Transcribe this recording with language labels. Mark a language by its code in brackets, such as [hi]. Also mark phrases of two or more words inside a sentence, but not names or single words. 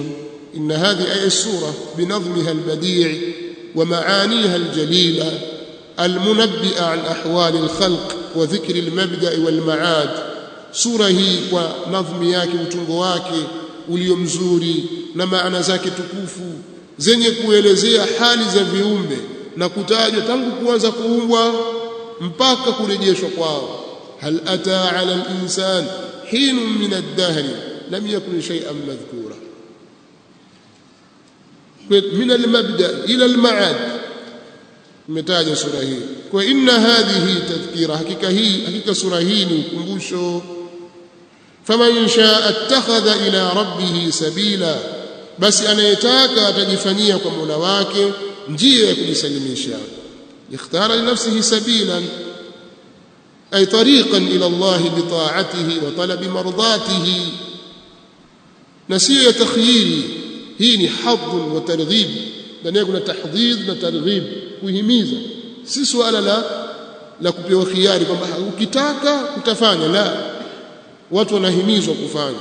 [ar] إن هذه أي السورة بنظمها البديع ومعانيها الجليلة المنبئة عن أحوال الخلق وذكر المبدأ والمعاد. [sw] Sura hii kwa nadhmi yake, utungo wake ulio mzuri na maana zake tukufu zenye kuelezea hali za viumbe na kutajwa tangu kuanza kuumbwa mpaka kurejeshwa kwao. [ar] هل أتى على الإنسان حين من الدهر لم يكن شيئا مذكورا. من المبدأ إلى المعاد [sw] imetaja sura hii. Kwa [ar] إن هذه تذكرة, [sw] hakika sura hii ni ukumbusho. [ar] فمن شاء اتخذ إلى ربه سبيلا, [sw] basi anayetaka atajifanyia kwa Mola wake njia ya kujisalimisha. [ar] اختار لنفسه سبيلا أي طريقا إلى الله بطاعته وطلب مرضاته, [sw] na sio ya takhyiri. Hii ni [ar] حض وترغيب, [sw] ndani kuna tahdhid na targhib, kuhimiza. Si swala la kupewa khiari kwamba ukitaka utafanya, la, watu wanahimizwa kufanya.